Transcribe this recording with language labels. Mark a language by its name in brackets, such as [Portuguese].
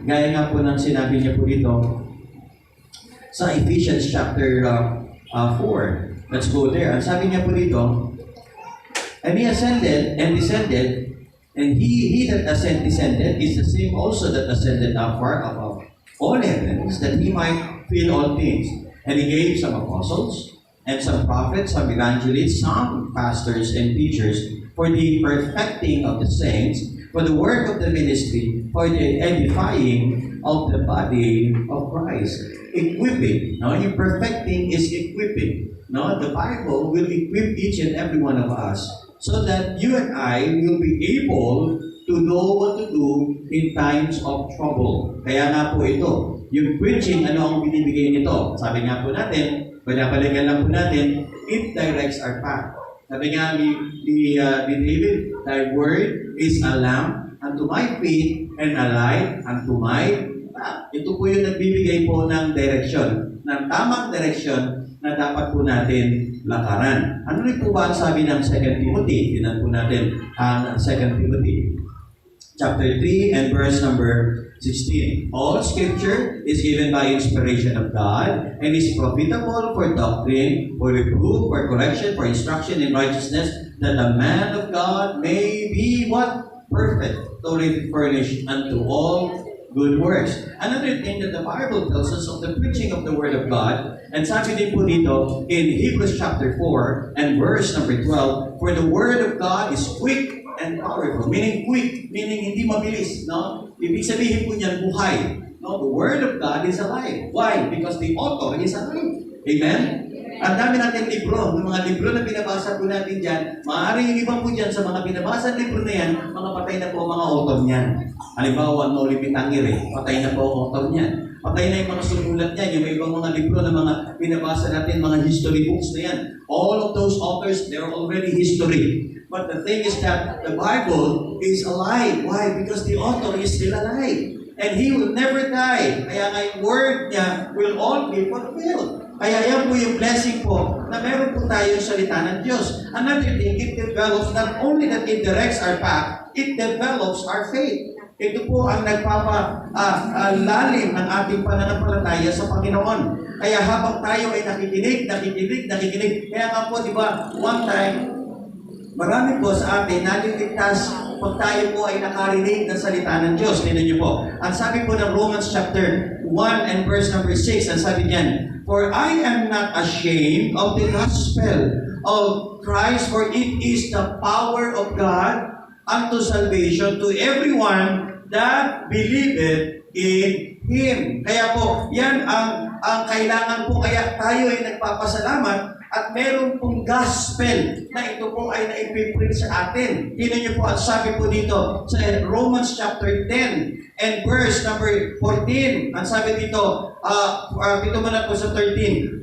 [Filipino] Gaya nga po ng sinabi niya po dito sa Ephesians chapter 4. [English] Let's go there. [Filipino] Ang sabi niya po dito, [English] and he ascended and descended, and he that descended is the same also that ascended up far above all heavens, that he might fill all things. And he gave some apostles, and some prophets, some evangelists, some pastors and teachers, for the perfecting of the saints, for the work of the ministry, for the edifying of the body of Christ. Equipping. No? Yung perfecting is equipping. No? The Bible will equip each and every one of us so that you and I will be able to know what to do in times of trouble. [Filipino] Kaya nga po ito, yung preaching, ano ang binibigay nito? Sabi nga po natin, pinapaligan lang po natin, [English] it directs our path. [Filipino] Sabi nga ni David, [English] thy word is a lamp unto my feet and a light unto my path. [Filipino] Ito po yung nagbibigay po ng direction, ng tamang direction na dapat po natin lakaran. Ano rin po ba ang sabi ng 2 Timothy? Tinan po natin ang 2 Timothy. [English] Chapter 3 and verse number 16. All scripture is given by inspiration of God and is profitable for doctrine, for reproof, for correction, for instruction in righteousness, that the man of God may be what? Perfect, thoroughly furnished unto all good works. Another thing that the Bible tells us of the preaching of the Word of God, [Filipino] and sabi din po dito [English] in Hebrews chapter 4 and verse number 12, for the Word of God is quick and powerful. Meaning quick, meaning [Filipino] hindi mabilis. No? Ibig sabihin po niyan buhay. No? [English] The Word of God is alive. Why? Because the author is alive. Amen? [Filipino] Ang dami natin libro, ng mga libro na binabasa po natin dyan, maaaring yung iba po dyan sa mga binabasa libro na yan, mga patay na po ang mga author niyan. Halimbawa, Noli Pitangere, patay na po ang author niyan. Patay na yung mga sumulat niyan, yung ibang mga libro na mga binabasa natin, mga history books na yan. [English] All of those authors, they're already history. But the thing is that the Bible is alive. Why? Because the author is still alive. And he will never die. [Filipino] Kaya nga yung word niya [English] will all be fulfilled. [Filipino] Kaya yan po yung blessing po na meron po tayo salita ng Diyos. [English] Another thing, it develops not only that it directs our path, it develops our faith. [Filipino] Ito po ang nagpapalalim ng ating pananampalataya sa Panginoon. Kaya habang tayo ay nakikinig. Kaya nga po, di ba, [English] one time, [Filipino] marami po sa atin naliligtas pag tayo po ay nakarinig ng salita ng Diyos. Tingnan niyo po. Ang sabi po ng [English] Romans chapter 1 and verse number 6, [Filipino] ang sabi niyan, [English] for I am not ashamed of the gospel of Christ, for it is the power of God unto salvation to everyone that believeth in Him. [Filipino] Kaya po, yan ang kailangan po. Kaya tayo ay nagpapasalamat at meron pong gospel na ito po ay na-preach sa atin. Tingnan niyo po ang sabi po dito sa Romans [English] chapter 10 and verse number 14. [Filipino] Ang sabi dito, dito muna po sa 13.